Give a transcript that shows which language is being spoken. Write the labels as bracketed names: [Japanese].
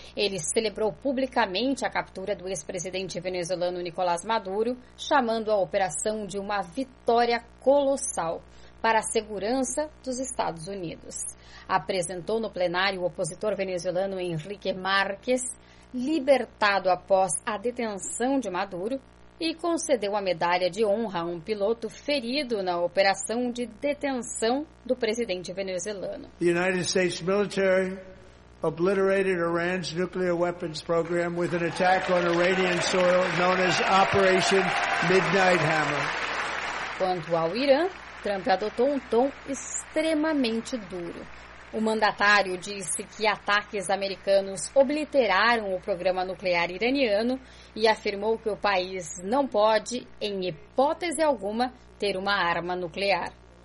[Portuguese] Ele celebrou publicamente a captura do ex-presidente venezuelano Nicolás Maduro, chamando a operação de uma vitória colossal para a segurança dos Estados Unidos. Apresentou no plenário o opositor venezuelano Henrique Márquez, libertado após a detenção de Maduro, e concedeu a medalha de honra a um piloto ferido na operação de detenção do presidente venezuelano. [English] The United States military obliterated Iran's nuclear weapons program with an attack on Iranian soil known as Operation Midnight Hammer. [Portuguese] Quanto ao Irã, Trump adotou um tom extremamente duro. O mandatário disse que ataques americanos obliteraram o programa nuclear iraniano e afirmou que o país não pode, em hipótese alguma, ter uma arma nuclear.